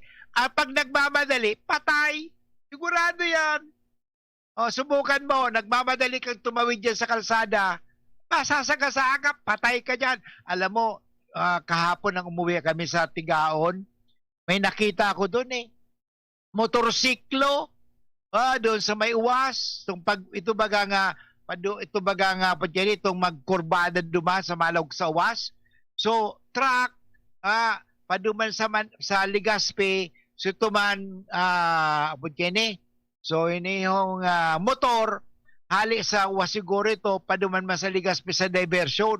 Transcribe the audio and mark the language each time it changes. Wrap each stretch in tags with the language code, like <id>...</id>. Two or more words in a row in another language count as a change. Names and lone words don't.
<tl>Pag nagmamadali, patay. Sigurado yan. Subukan mo, nagmamadali kang tumawid dyan sa kalsada, masasagasagap, patay ka dyan. Alam mo, kahapon nang umuwi kami sa Tigaon, may nakita ako doon eh.</tl> <bik>Motorsiklo, doon sa may uwas, ito baga nga itong magkurbada duman sa Malawag sa uwas. So, truck, paduman sa Legazpi, so tuman, so ini yung motor, hali sa uwas siguro ito, paduman man sa Legazpi sa diversion.</bik>